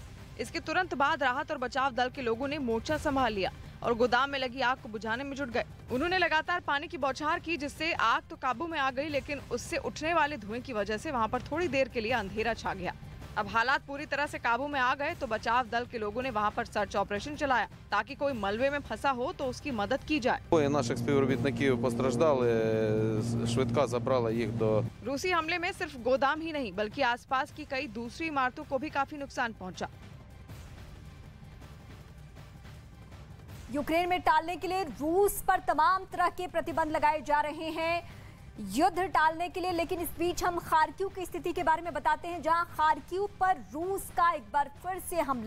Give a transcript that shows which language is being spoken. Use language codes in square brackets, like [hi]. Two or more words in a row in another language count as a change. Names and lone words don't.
[hi] इसके तुरंत बाद राहत और बचाव दल के लोगों ने मोर्चा संभाल लिया और गोदाम में लगी आग को बुझाने में जुट गए। उन्होंने लगातार पानी की बौछार की जिससे आग तो काबू में आ गई, लेकिन उससे उठने वाले धुएं की वजह से वहां पर थोड़ी देर के लिए अंधेरा छा गया। अब हालात पूरी तरह से काबू में आ गए तो बचाव दल के लोगों ने वहां पर सर्च ऑपरेशन चलाया ताकि कोई मलबे में फंसा हो तो उसकी मदद की जाए। [uk] Наших співробітників постраждали, швидка забрала їх до। [hi] रूसी हमले में सिर्फ गोदाम ही नहीं बल्कि आसपास की कई दूसरी इमारतों को भी काफी नुकसान पहुंचा। यूक्रेन में टालने के लिए रूस पर तमाम तरह के प्रतिबंध लगाए जा रहे हैं युद्ध टालने के लिए। लेकिन इस बीच हम खार्किव की स्थिति के बारे में बताते हैं, जहां खार्किव पर रूस का एक बार फिर से हमला।